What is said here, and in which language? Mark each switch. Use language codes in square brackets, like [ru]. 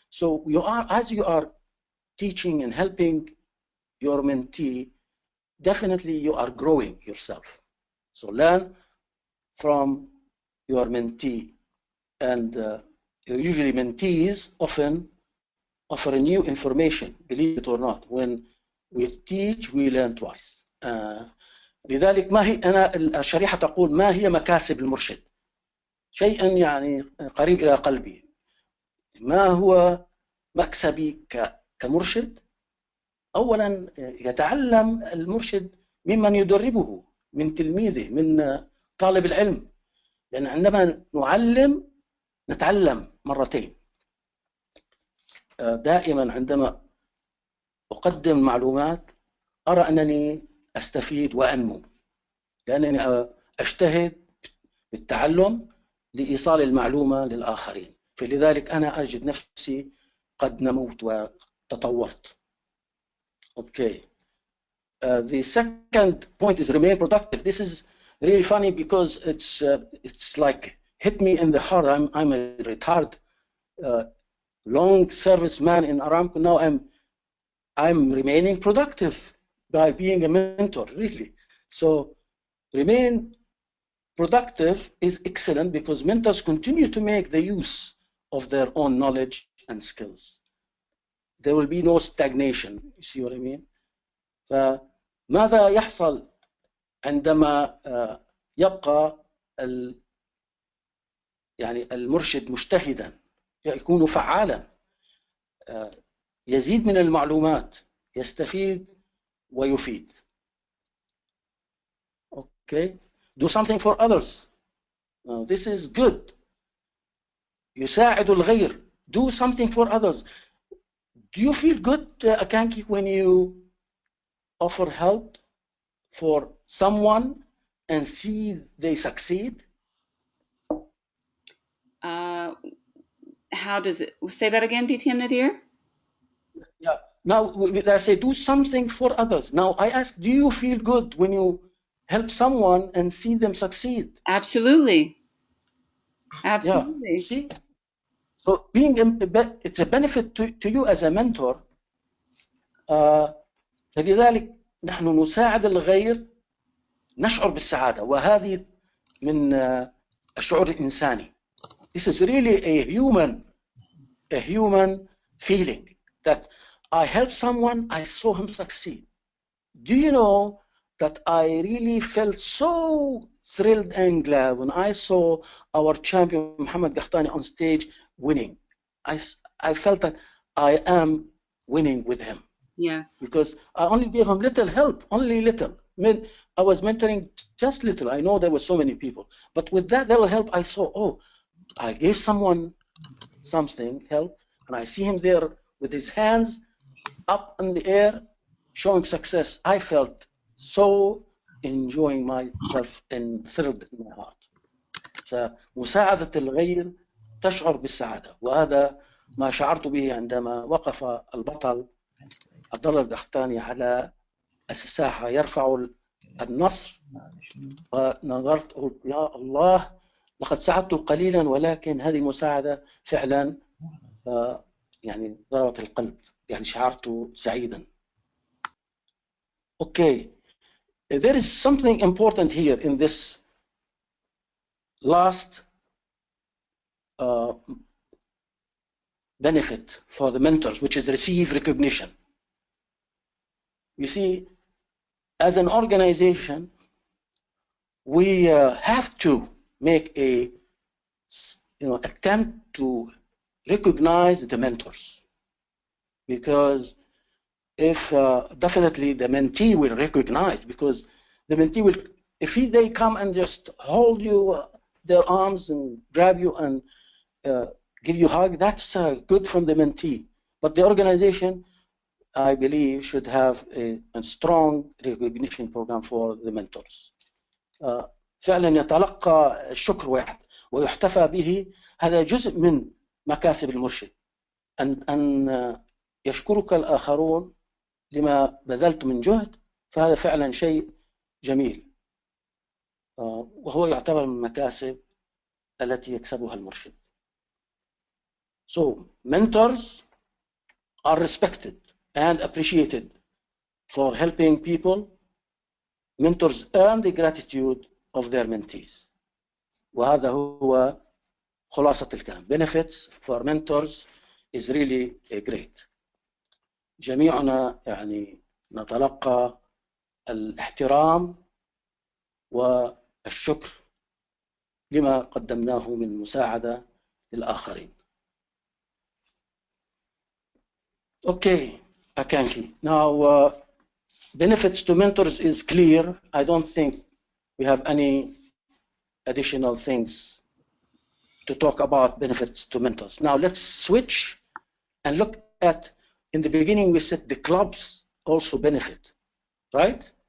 [en] So you are, as you are teaching and helping your mentee, definitely you are growing yourself. So learn from your mentee. And usually mentees often offer new information, believe it or not. When we teach, we learn twice. [ar] لذلك ما هي أنا الشريحة تقول ما هي مكاسب المرشد؟ شيئا يعني قريب إلى قلبي. ما هو مكسبي كمرشد؟ أولا يتعلم المرشد ممن يدربه، من تلميذه، من طالب العلم، لأن عندما نعلم نتعلم مرتين. دائما عندما أقدم معلومات أرى أنني أستفيد وأنمو، لأنني أجتهد بالتعلم لإيصال المعلومة للآخرين، فلذلك أنا أجد نفسي قد نموت وتطورت. [en] Okay. The second point is remain productive. This is really funny because it's like hit me in the heart. I'm a retired long serviceman in Aramco. Now I'm remaining productive by being a mentor, really. So remain productive is excellent because mentors continue to make the use of their own knowledge and skills. There will be no stagnation. You see what I mean? [ar] فماذا يحصل عندما يبقى يعني المرشد مجتهدا، يكون فعالا، يزيد من المعلومات، يستفيد ويفيد. [en] Okay, do something for others. Now, this is good. [ar] يساعد الغير. [en] Do something for others. Do you feel good, Akanki, when you offer help for someone and see they succeed? How does it say that again, DTM Nazeer? Yeah. Now I say do something for others. Now I ask, do you feel good when you help someone and see them succeed? Absolutely. Yeah. Absolutely. See, so being it's a benefit to you as a mentor. [ar] فلذلك نحن نساعد الغير نشعر بالسعادة وهذه من الشعور الإنساني. [en] This is really a human feeling that I help someone, I saw him succeed. Do you know that I really felt so thrilled and glad when I saw our champion Mohammed Ghahtani on stage winning. I felt that I am winning with him. Yes. Because I only gave him little help, only little. I was mentoring just little. I know there were so many people. But with that little help, I saw, oh, I gave someone something, help, and I see him there with his hands up in the air, showing success. I felt so enjoying myself and thrilled in my heart. [ar] فمساعدة الغير تشعر بالسعادة، وهذا ما شعرت به عندما وقف البطل عبد الله القحطاني على الساحة يرفع النصر، ونظرت يا الله لقد ساعدته قليلا ولكن هذه المساعدة فعلا يعني ضربت القلب، يعني شعرت سعيدا. [en] Okay, there is something important here in this last benefit for the mentors, which is receive recognition. You see, as an organization, we have to make a attempt to recognize the mentors, because if definitely the mentee will recognize, because the mentee will, if they come and just hold you their arms and grab you and give you a hug, that's good from the mentee. But the organization, I believe, should have a strong recognition program for the mentors. [ar] فعلا يتلقى الشكر واحد ويحتفى به، هذا جزء من مكاسب المرشد، أن يشكرك الآخرون لما بذلت من جهد، فهذا فعلا شيء جميل، وهو يعتبر من المكاسب التي يكسبها المرشد. [en] So mentors are respected and appreciated for helping people. Mentors earn the gratitude of their mentees. [ar] وهذا هو خلاصة الكلام. [en] Benefits for mentors is really great. [ar] جميعنا يعني نتلقى الاحترام والشكر لما قدمناه من مساعدة للآخرين. [en] Okay, Akanki. Now, benefits to mentors is clear. I don't think we have any additional things to talk about benefits to mentors. Now, let's switch and look at, in the beginning, we said the clubs also benefit, right?